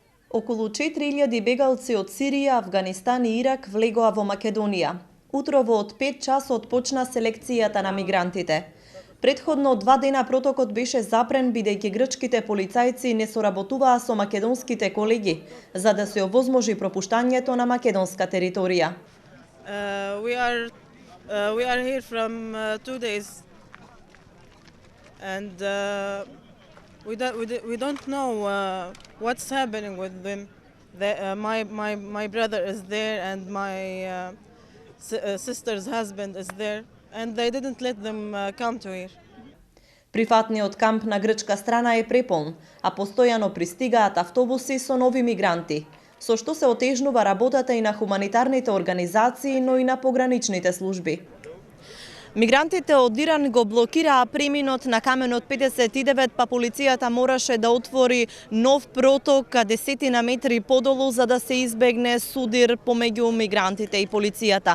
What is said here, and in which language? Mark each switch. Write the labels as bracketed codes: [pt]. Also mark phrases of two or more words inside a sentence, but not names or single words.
[mk] Околу 4000 бегалци од Сирија, Авганистан и Ирак влегоа во Македонија. Утрово од 5 часот почна селекцијата на мигрантите. Претходно 2 дена протокот беше запрен бидејќи грчките полицајци не соработуваа со македонските колеги за да се овозможи пропуштањето на македонска територија. [en] We are here from 2 days and we don't know what's happening with them. My brother is there and my sister's husband is there and they didn't let them come to here. [mk] Прифатниот камп на грчка страна е преполн, а постојано пристигаат автобуси со нови мигранти, со што се отежнува работата и на хуманитарните организации, но и на пограничните служби. Мигрантите од Иран го блокираа преминот на каменот 59, па полицијата мораше да отвори нов проток 10 метри подолу за да се избегне судир помеѓу мигрантите и полицијата.